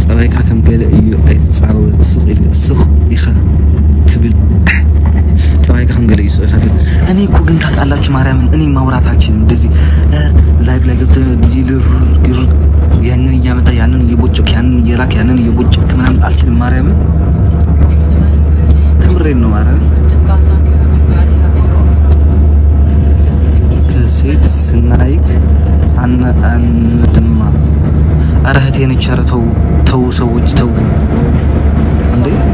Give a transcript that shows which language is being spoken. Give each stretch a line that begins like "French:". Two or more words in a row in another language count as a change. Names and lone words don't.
Tigrinya: ፀባይካ ከም ገለ እዩ ኣይትፃወት ስቕ ኢኻ ትብል ፀባይካ ከም ገለ እዩ ስቕ ኢኻ ትብል።
Amharic: እኔ እኮ ግን ታውቃላችሁ ማርያምን እኔ ማውራት አልችልም። እንደዚህ ላይቭ ላይ ገብተህ እንደዚህ ልር ያንን እያመጣ ያንን እየቦጨክ ያንን እየላክ ያንን እየቦጨክ ምናምን አልችልም። ማርያምን ከምሬን ነው ማርያምን። ከሴት ስናይክ አንድማ ኧረ እህቴ ነች። ኧረ ተው ሰዎች ተው እንዴ!